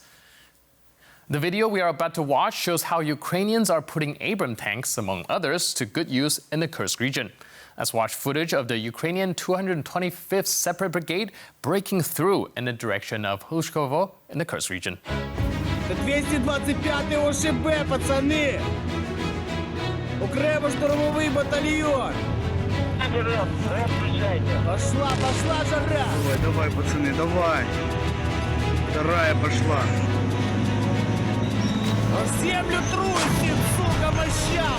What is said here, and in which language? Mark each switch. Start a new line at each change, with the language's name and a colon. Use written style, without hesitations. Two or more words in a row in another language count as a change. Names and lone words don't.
English: The video we are about to watch shows how Ukrainians are putting Abram tanks, among others, to good use in the Kursk region. Let's watch footage of the Ukrainian 225th Separate Brigade breaking through in the direction of Hlushkovo in the Kursk region.
Russian: 225-й ОШБ, пацаны!
Ukrainian: Окремо-штурмовий батальйон!
Russian: Пошла, пошла жара! Давай, давай, пацаны, давай. Вторая пошла. В землю трусим, сука, мощам!